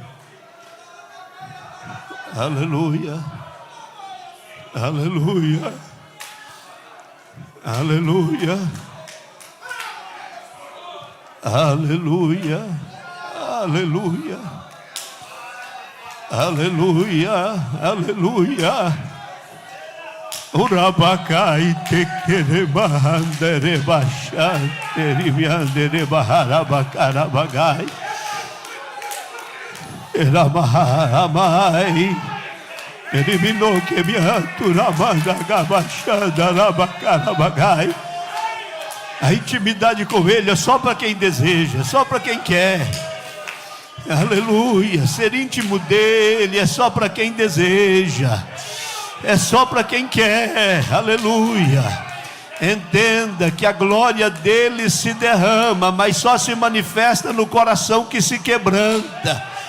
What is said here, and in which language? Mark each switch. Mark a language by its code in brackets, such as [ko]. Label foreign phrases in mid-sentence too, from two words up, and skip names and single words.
[pt] Aleluia. Aleluia. Aleluia. Aleluia. Aleluia, aleluia, aleluia. Urabacai tequeremanderebachanteribianderebaharabacarabagai. Eramaharamai. Eriminoquemianturamandagabachandarabacarabagai. A intimidade com Ele é só para quem deseja, só para quem quer. Aleluia. Ser íntimo dele é só para quem deseja, é só para quem quer. Aleluia. Entenda que a glória dele se derrama, mas só se manifesta no coração que se quebranta.